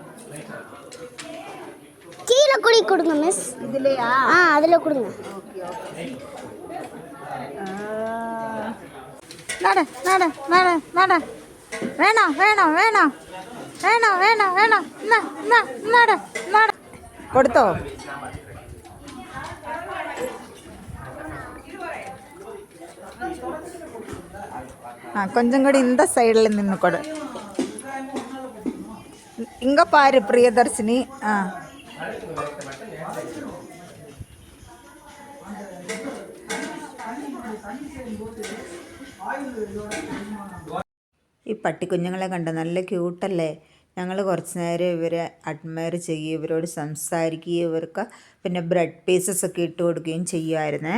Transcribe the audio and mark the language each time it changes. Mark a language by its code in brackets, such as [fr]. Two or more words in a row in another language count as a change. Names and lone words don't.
[ta] கீழே குடி கொடுங்க மிஸ். இதுலையா? அதில் கொடுங்க. ஓகே ஓகே. நட நட நட நட. வேணாம் வேணாம் வேணாம் [ml] വേണം വേണം വേണം [ta] നட നட. [ml] കൊടുത്തോ? [ta] கொஞ்சம் கூட இந்த சைடில் நின்று கொடு. இங்கே பாரு பிரியதர்ஷினி. [ml] ഈ പട്ടിക്കുഞ്ഞുങ്ങളെ കണ്ടോ, നല്ല ക്യൂട്ടല്ലേ. ഞങ്ങൾ കുറച്ച് നേരം ഇവരെ അഡ്മയർ ചെയ്യുകയും ഇവരോട് സംസാരിക്കുകയും ഇവർക്ക് പിന്നെ ബ്രെഡ് പീസസ് ഒക്കെ ഇട്ട് കൊടുക്കുകയും ചെയ്യുമായിരുന്നേ.